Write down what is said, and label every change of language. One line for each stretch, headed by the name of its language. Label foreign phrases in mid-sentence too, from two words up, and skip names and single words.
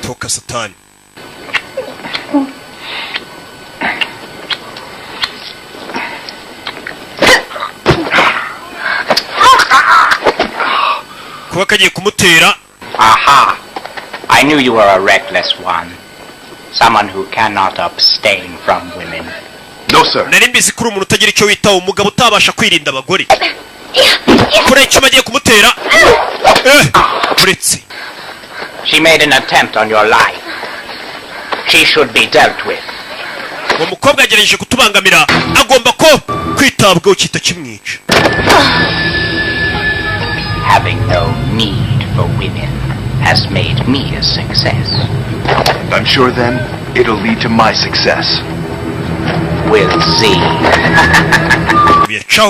Kinyarwanda: satani. Kuba kagiye kumutera. Aha!
English: I knew you were a reckless one. Someone who cannot abstain from women. No, sir.
Kinyarwanda: Nari mbizi kuri umuntu utagira icyo witaho, umugabo utabasha kwirinda abagore. Kure icyuma agiye kumutera. Uretse.
English: She made an attempt on your life. She should be dealt with.
Kinyarwanda: Uwo mukobwa yagerageje kutubangamira, agomba ko kwitabwaho kitakimwica.
English: Having no need for women has made me a success. I'm sure then it'll lead to my success. We'll see. Ciao.